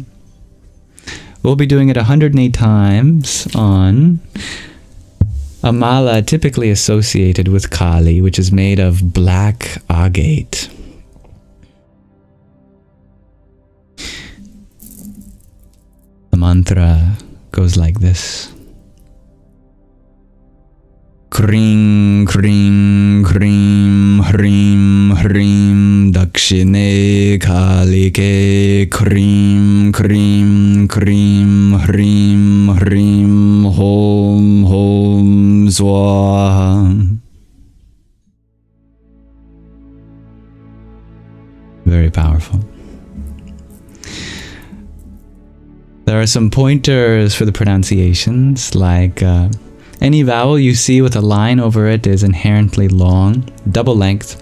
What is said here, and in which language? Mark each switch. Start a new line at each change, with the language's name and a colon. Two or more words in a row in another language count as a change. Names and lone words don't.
English: We'll be doing it 108 times on a mala typically associated with Kāli, which is made of black agate. The mantra goes like this.
Sanskrit: Kring, kring, krim, hrim, hrim, dakshine Kālike, krim, krim, krim, hrim, hrim, hom, hom, swaha.
English: Very powerful. There are some pointers for the pronunciations, like any vowel you see with a line over it is inherently long, double length.